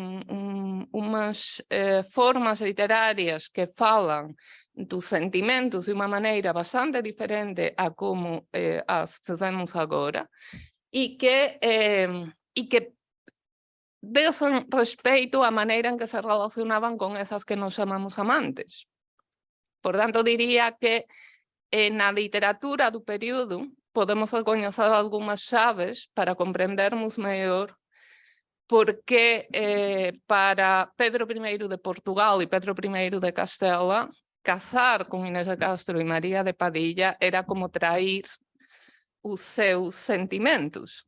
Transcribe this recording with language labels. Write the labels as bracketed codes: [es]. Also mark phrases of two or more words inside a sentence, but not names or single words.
[pt] umas formas literárias que falam dos sentimentos de uma maneira bastante diferente a como as fazemos agora, e que desen respeito á maneira [gl] en que se relacionaban con esas que nos chamamos amantes. Por tanto, diría que na literatura do período podemos recoñecer algunhas chaves para comprendermos mellor porque para Pedro I de Portugal e Pedro I de Castela, casar con Inés de Castro e María de Padilla era como trair os seus sentimentos.